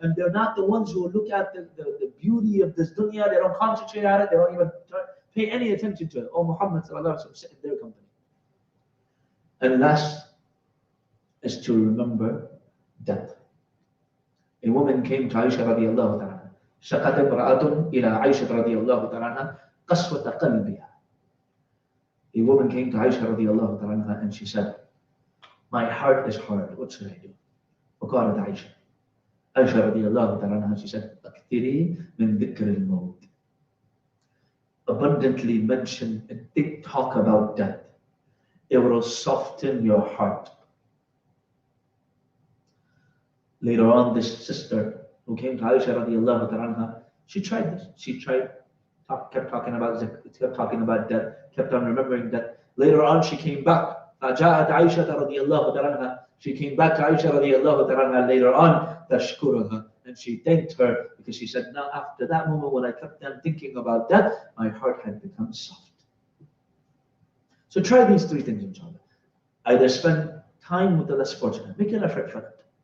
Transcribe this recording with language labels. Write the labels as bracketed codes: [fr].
[en] And they're not the ones who look at the beauty of this dunya, they don't concentrate on it, they don't even pay any attention to it. O Muhammad sallallahu alaihi wasallam, sit in their company. And last is to remember death. A woman came to Aisha radiallahu ta'ala. [ar] شقت امرأة إلى عائشة رضي الله تعالى عنها قسوة قلبها. [en] A woman came to Aisha radiallahu ta'ala and she said, my heart is hard, what should I do? [ar] فقالت عائشة رضي الله تعالى عنها, [en] she said, [ar] أكثري من ذكر الموت. [en] Abundantly mention and talk about death. It will soften your heart. Later on, this sister who came to Aisha radiallahu ta'ala, she tried this. She kept talking about death, kept on remembering death. Later on, she came back. [ar] فجاءت عائشة رضي الله تعالى. [en] She came back to Aisha radiallahu ta'ala later on, tashkuruha, and she thanked her because she said, now after that moment when I kept on thinking about death, my heart had become soft. So try these three things, inshallah. Either spend time with the less fortunate, make an effort for that.